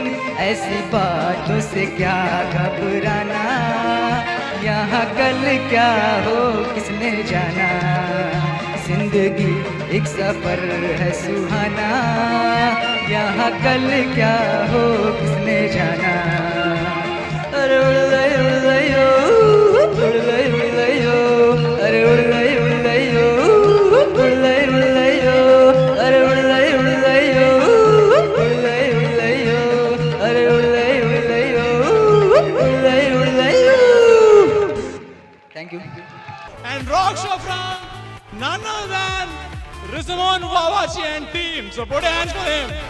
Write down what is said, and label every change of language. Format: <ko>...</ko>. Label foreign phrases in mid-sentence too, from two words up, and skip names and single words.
<hi>ऐसी बातों से क्या घबराना, यहाँ कल क्या हो किसने जाना। जिंदगी एक सफर है सुहाना, यहाँ कल क्या हो किसने जाना। अरे उड़ गई ओ, उड़ गई ओ, अरे उड़ गई ओ, उड़ गई ओ, अरे उड़ गई ओ, अरे उड़ गई ओ।</hi> <en>Thank you. And rock show from none other than Rizamon Wawachi and team. So put your hands for him.</en>